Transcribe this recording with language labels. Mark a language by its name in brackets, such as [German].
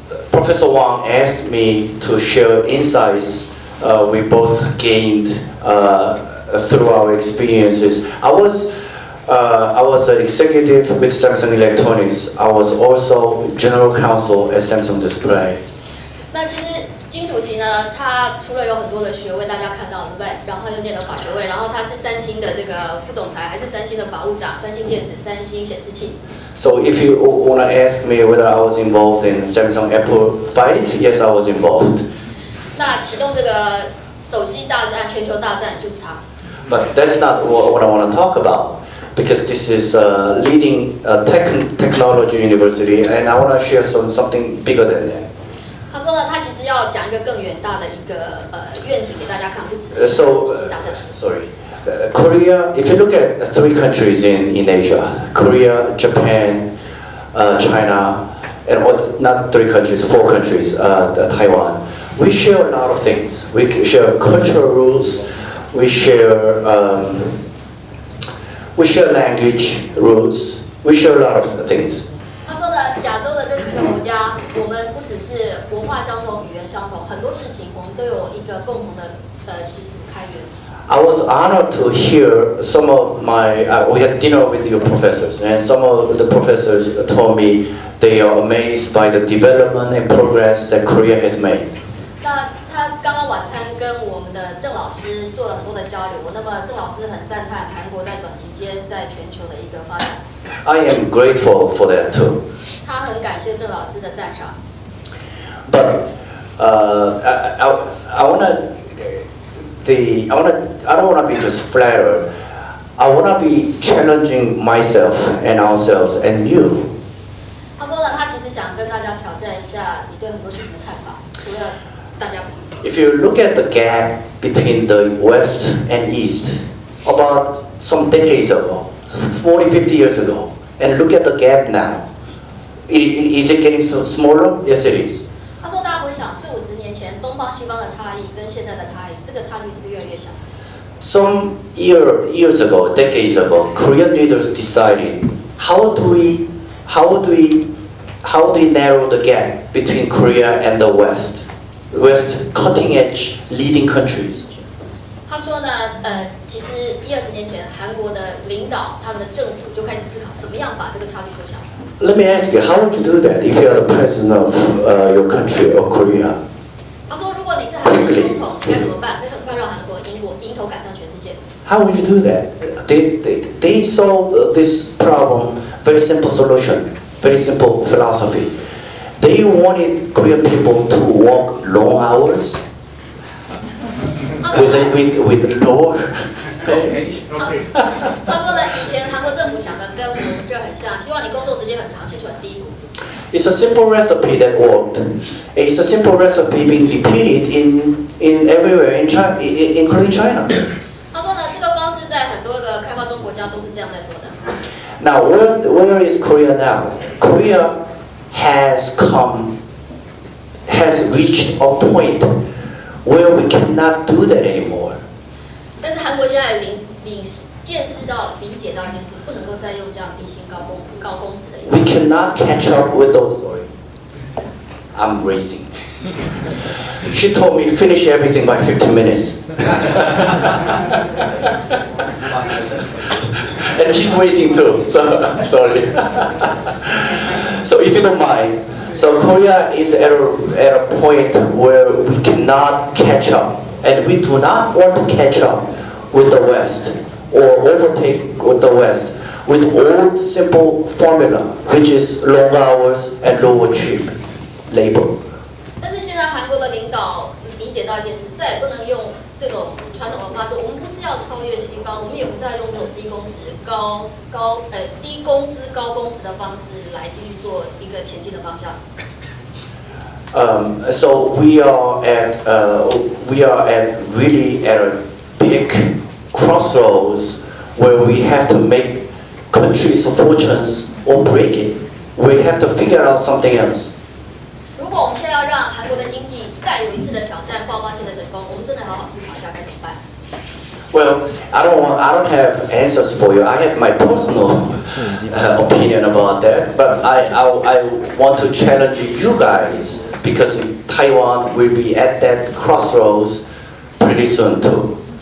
[English] Professor Wang asked me to share insights we both gained through our experiences. I was an executive with Samsung Electronics. I was also general counsel at Samsung Display. [Chinese] 那其实金主席呢，他除了有很多的学位，大家看到对不对？然后又念了法学位，然后他是三星的这个副总裁，还是三星的法务长，三星电子、三星显示器。 [English] So if you want to ask me whether I was involved in Samsung Apple fight, yes, I was involved. [Chinese] 那启动这个手机大战、全球大战就是他。 [English] But that's not what I want to talk about, because this is a leading technology university, and I want to share something bigger than that. [Chinese] 他说呢，他其实要讲一个更远大的一个愿景给大家看，不只是手机大战。 [English] Sorry. Korea, if you look at 3 countries in Asia, Korea, Japan, China, and not 3 countries, 4 countries, Taiwan, we share a lot of things. We share cultural rules, we share language rules, we share a lot of things. [Chinese] 他说呢，亚洲的这4个国家，我们不只是文化相同、语言相同，很多事情我们都有一个共同的始祖开源。 [English] I was honored to hear some of we had dinner with your professors, and some of the professors told me they are amazed by the development and progress that Korea has made. [Chinese] 那他刚刚晚餐跟我们的郑老师做了很多的交流，那么郑老师很赞叹韩国在短期间在全球的一个发展。 [English] I am grateful for that too. [Chinese] 他很感谢郑老师的赞赏。 [English] But I don't want to be just flattered. I want to be challenging myself and ourselves and you. [Chinese] 他说呢，他其实想跟大家挑战一下你对很多事情的看法，除了大家彼此。 [English] If you look at the gap between the West and East, about some decades ago, 40, 50 years ago, and look at the gap now, is it getting smaller? Yes, it is. [Chinese] 他说，大家回想40、50年前东方西方的差异跟现在的差异，这个差距是不是越来越小？ [English] Some years ago, decades ago, Korean leaders decided how do we narrow the gap between Korea and the West cutting edge leading countries. [Chinese] 他说呢，其实20年前，韩国的领导他们的政府就开始思考，怎么样把这个差距缩小。 [English] Let me ask you, how would you do that if you are the president of your country or Korea? [Chinese] 他说，如果你是韩国的总统，你该怎么办？可以很快让韩国迎头赶上全世界。 [English] How would you do that? They solved this problem, very simple solution, very simple philosophy. They wanted Korean people to work long hours. with lower pay. [Chinese] 他说呢，以前韩国政府想的跟我们就很像，希望你工作时间很长，薪水很低。 [English] It's a simple recipe that worked. It's a simple recipe being repeated in everywhere in China, including China. [Chinese] 他说呢，这个方式在很多个开发中国家都是这样在做的。 [English] Now, where is Korea now? Korea has reached a point where we cannot do that anymore. [Chinese] 但是韩国现在见识到、理解到一件事，不能够再用这样低薪高工时的。 [English] We cannot catch up with those. Sorry, I'm racing. She told me finish everything by 15 minutes. And she's waiting too. So sorry. So if you don't mind, so Korea is at a point where we cannot catch up, and we do not want to catch up with the West or overtake with the West with old simple formula, which is long hours and lower cheap labor. [Chinese] 但是现在韩国的领导理解到一件事，再也不能用这种传统的方式。我们不是要超越西方，我们也不是要用这种低工资高工时的方式来继续做一个前进的方向。 [English] So we are really at a big crossroads where we have to make countries' fortunes or break it. We have to figure out something else. [Chinese] 如果我们现在要让韩国的经济再有一次的挑战，爆发性的成功，我们真的好好思考一下该怎么办。 [English] Well, I don't have answers for you. I have my personal opinion about that, but I want to challenge you guys because Taiwan will be at that crossroads pretty soon too.